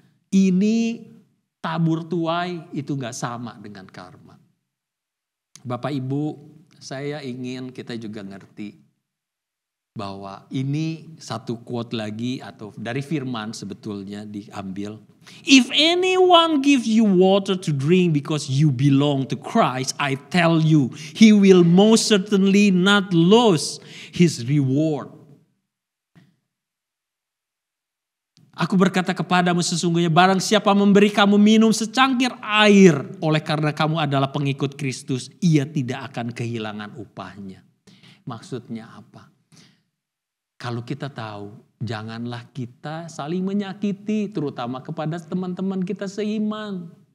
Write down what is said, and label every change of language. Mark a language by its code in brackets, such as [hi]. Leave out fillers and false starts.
[id] Ini tabur tuai itu gak sama dengan karma. Bapak Ibu, saya ingin kita juga ngerti bahwa ini satu quote lagi atau dari firman sebetulnya diambil. [en] If anyone gives you water to drink because you belong to Christ, I tell you, he will most certainly not lose his reward. [id] Aku berkata kepadamu sesungguhnya barang siapa memberi kamu minum secangkir air oleh karena kamu adalah pengikut Kristus, ia tidak akan kehilangan upahnya. Maksudnya apa? Kalau kita tahu, janganlah kita saling menyakiti, terutama kepada teman-teman kita seiman.